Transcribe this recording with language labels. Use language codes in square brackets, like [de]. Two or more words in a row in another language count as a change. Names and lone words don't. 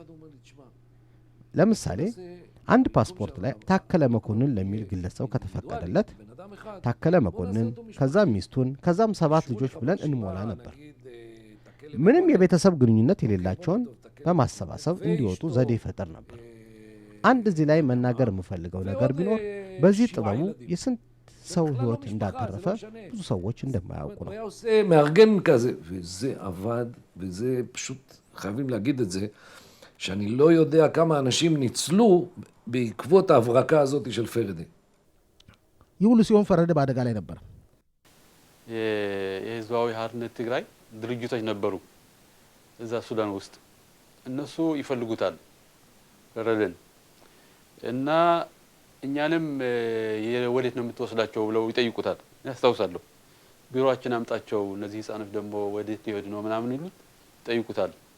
[am] ለምሳሌ አንድ ፓስፖርት ላይ ታከለ መኮንን ለሚል ግለሰብ ከተፈቀደለት ታከለ መኮንን ከዛም ሚስቱን ከዛም 7 ልጆች ብለን እንሞላ ነበር ምንም የቤተሰብ ግንኙነት የሌላቸውን በማሰባሰብ እንዲወጡ ዘዴ ፈጠር ነበር አንድ እዚህ ላይ መናገር የምፈልገው ነገር ቢኖር በዚህ ጥበቡ የስንት ሰው ህይወት እንዳተረፈ ብዙ ሰዎች እንደማያውቁ ነው [he] מארגן כזה וזה עבד וזה פשוט חייבים להגיד את זה שאני לא יודע כמה אנשים ניצלו בעקבות ההברקה הזאת של פרדה [am] ይሁሉ ሲሆን ፈረደ ባደጋ ላይ ነበር የህዝባዊ ሓርነት ትግራይ ድርጅቶች ነበሩ እዛ ሱዳን ውስጥ እነሱ ይፈልጉታል ፈረደን እና እኛንም ወዴት ነው የምትወስዳቸው ብለው ይጠይቁታል ያስታውሳለሁ ቢሮአችን አምጣቸው እነዚህ ህፃኖች ደግሞ ወዴት ይሄዱ ነው ምናምን ይሉት ይጠይቁታል